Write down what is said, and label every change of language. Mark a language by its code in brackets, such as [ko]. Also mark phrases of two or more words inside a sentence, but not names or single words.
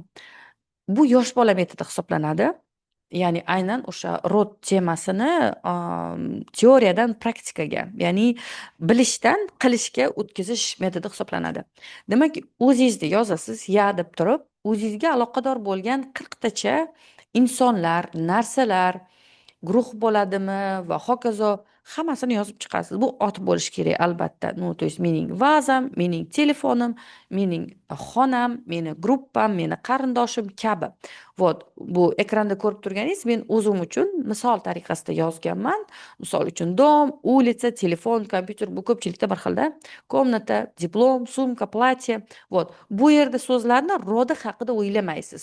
[uz] Bu yosh bola metodi hisoblanadi. Ya'ni aynan o'sha rod temasini teoriyadan praktikaga, ya'ni bilishdan qilishga o'tkazish metodi hisoblanadi. Demak, o'zingizda yozasiz, ya deb turib, o'zingizga aloqador bo'lgan 40 tacha insonlar, narsalar, guruh bo'ladimi va hokazo hammasini yozib chiqasiz. Bu ot bo'lishi kerak albatta. [ru] Ну, то есть [uz] mening vazam, mening telefonim, mening xonam, meni gruppam, meni qarindoshim kabi. Вот, bu ekranda ko'rib turganingiz, men o'zim uchun misol tariqasida yozganman. Misol uchun [ru] dom, улица, [uz] telefon, kompyuter, bu ko'pchilikda bir xilda. [ru] Komnata, diplom, sumka, platya. [uz] Вот, bu yerda so'zlarni rodi haqida o'ylamaysiz.